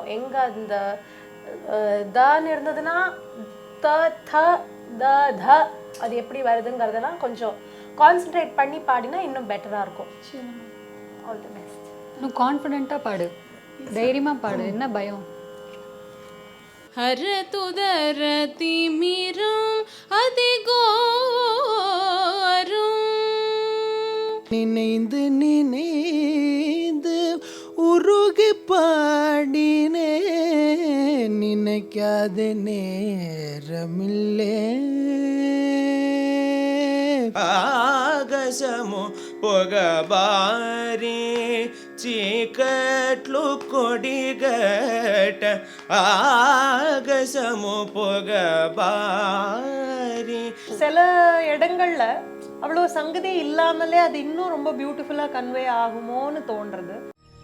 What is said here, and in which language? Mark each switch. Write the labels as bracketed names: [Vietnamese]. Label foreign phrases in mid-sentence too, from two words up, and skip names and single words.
[Tamil] எங்கே அந்த தான்னு இருந்ததுன்னா த த த த அது எப்படி வருதுங்கிறதெல்லாம் கொஞ்சம் கான்சென்ட்ரேட் பண்ணி பாடினா இன்னும் பெட்டராக இருக்கும். [English] all the best. [Tamil] இன்னும் கான்ஃபிடென்ட்டாக பாடு, தைரியமாக பாடு, என்ன பயம்? हर तुदर तिमिरं அதிகோரும் நினைந்து நினைந்து உருகி பாடினே நினைக்காத நேரமில்லே [Telugu] ఆకాశము పొగబారి చీకట్లు కొడిగట ఆకాశము పొగబారి. [Tamil] சில இடங்கள்ல அவ்வளோ சங்கதி இல்லாமலே அது இன்னும் ரொம்ப [English] beautifulla convey [Tamil] ஆகுமோன்னு தோன்றது.